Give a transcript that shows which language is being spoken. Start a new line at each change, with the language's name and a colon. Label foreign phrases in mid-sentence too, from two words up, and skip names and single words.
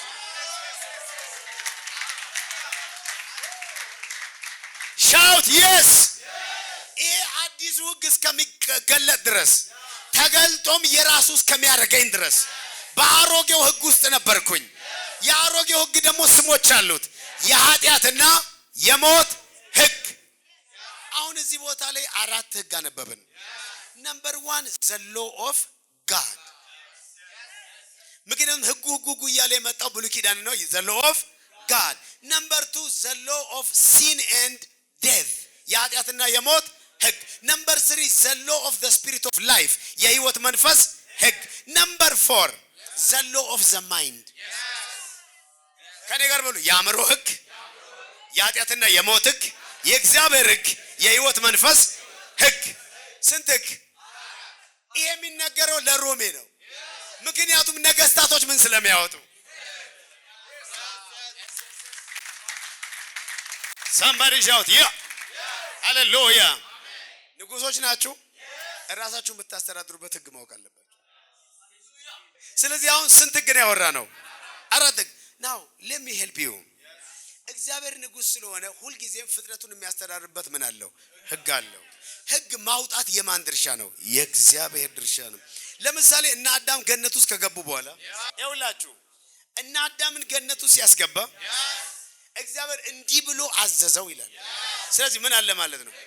English: shout yes።
Amharic: ይሄ አዲሱ ህግ እስከሚገለጥ ድረስ ተገልጦም የራሱ እስከሚያደርገኝ ድረስ በአሮጌው ህግ ውስጥ ነበርኩኝ። የአሮጌው ህግ ደግሞ ስሞች አሉት፣ የኃጢአትና የሞት ህግ። አሁን እዚህ ቦታ ላይ 4 ህግ አነበብን። ነምበር 1
English: the law of God።
Amharic: ምክንያቱም ህጉ እያለ የመጣው ብሉይ ኪዳን ነው።
English: the law of God።
Amharic: ነምበር 2
English: the law of sin and death፣
Amharic: የኃጢአትና የሞት ህግ። ነምበር 3
English: the law of the spirit of life፣
Amharic: የህይወት መንፈስ ህግ። ነምበር 4
English: the law of the mind።
Amharic: ከኔ ጋር በሉ፣ የአእምሮ ህግ፣ የኃጢአትና የሞት ህግ፣ የእግዚአብሔር ህግ፣ የህይወት መንፈስ ህግ። ስንት ህግ? ይሄ የሚነገረው ለሮሜ ነው። ምክንያቱም ነገስታቶች ምን ስለሚያወጡ?
English: somebody shout yeah hallelujah።
Amharic: ንጉሶች ናችሁ፣ ራሳችሁን የምታስተዳድሩበት ህግ ማወቅ አለበት። ስለዚህ አሁን ስንት ህግ ነው ያወራ ነው? 4 ህግ።
English: now let me help you።
Amharic: እግዚአብሔር ንጉሥ ስለሆነ ሁል ጊዜም ፍጥረቱን የሚያስተዳድርበት ምን አለው? ህግ አለው። ህግ ማውጣት የማን ድርሻ ነው? የእግዚአብሔር ድርሻ ነው። ለምሳሌ እና አዳም ገነት ውስጥ ከገቡ በኋላ ይኸውላችሁ እና አዳምን ገነት ውስጥ ሲያስገባ እግዚአብሔር እንዲህ ብሎ አዘዘው ይላል። ስለዚህ ምን አለ ማለት ነው?